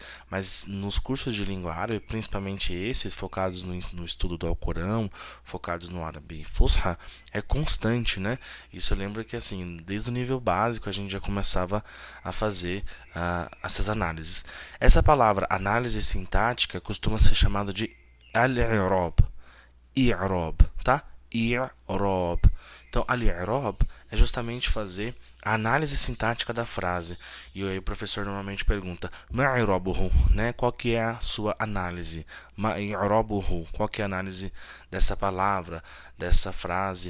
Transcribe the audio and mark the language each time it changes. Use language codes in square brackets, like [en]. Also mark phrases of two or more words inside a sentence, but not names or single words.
[pt] Mas nos cursos de língua árabe, principalmente esses focados no estudo do Alcorão, focados no árabe Fusha, é constante, né? Isso eu lembro que assim, desde o nível básico a gente já começava a fazer essas análises. Essa palavra análise sintática costuma ser chamada de [ar] الإعراب، إعراب, [pt] tá? I'rab. Então, al-i'rab é justamente fazer a análise sintática da frase. E aí o professor normalmente pergunta: [ar] "ما إعرابه", [pt] né? Qual que é a sua análise? [ar] ما إعرابه, [pt] qual que é a análise dessa palavra, dessa frase?